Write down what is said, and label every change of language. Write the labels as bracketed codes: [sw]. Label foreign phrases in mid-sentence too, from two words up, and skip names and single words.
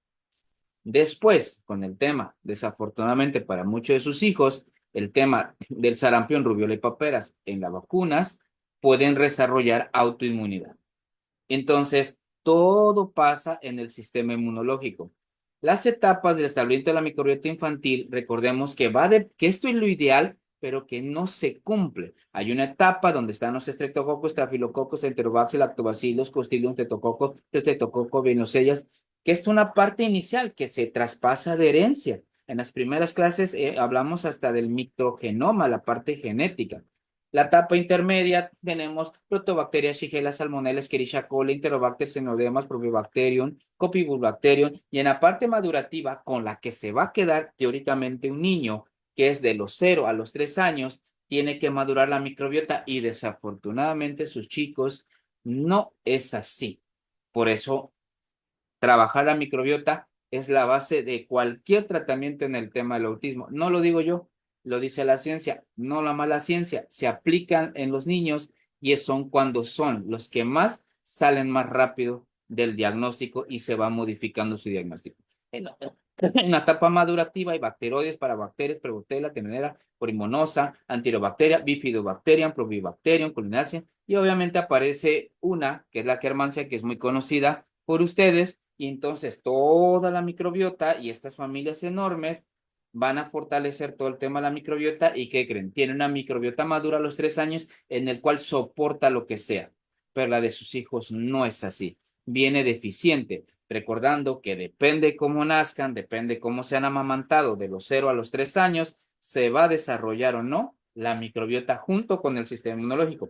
[es] Después, con el tema, desafortunadamente para muchos de sus hijos, el tema del sarampión, rubiola y paperas en las vacunas, pueden desarrollar autoinmunidad. Entonces, todo pasa en el sistema inmunológico. Las etapas del establecimiento de la microbiota infantil, recordemos que que esto es lo ideal, pero que no se cumple. Hay una etapa donde están los estreptococos, estafilococos, enterobacter, lactobacillus, clostridium, tetococo, venosellas, que es una parte inicial que se traspasa de herencia. En las primeras clases hablamos hasta del microgenoma, la parte genética. La etapa intermedia tenemos Protobacteria, Shigella, Salmonella, Escherichia coli, Enterobacter, Xenodemas, Propionibacterium, Copibacterium, y en la parte madurativa con la que se va a quedar teóricamente un niño, que es de los 0 a los 3 años, tiene que madurar la microbiota y desafortunadamente sus chicos no es así. Por eso trabajar la microbiota es la base de cualquier tratamiento en el tema del autismo. No lo digo yo, lo dice la ciencia, no la mala ciencia. Se aplican en los niños y son cuando son los que más salen más rápido del diagnóstico y se va modificando su diagnóstico. En la etapa madurativa hay bacteroides, parabacterias, prebotella, tenera, porimonosa, antirobacteria, bifidobacterium, probibacterium, culinácea, y obviamente aparece una, que es la Kermansia, que es muy conocida por ustedes, y entonces toda la microbiota y estas familias enormes van a fortalecer todo el tema de la microbiota. ¿Y qué creen? Tiene una microbiota madura a los 3 años en el cual soporta lo que sea, pero la de sus hijos no es así, viene deficiente, recordando que depende cómo nazcan, depende cómo sean amamantados de los 0 a los 3 años, se va a desarrollar o no la microbiota junto con el sistema inmunológico.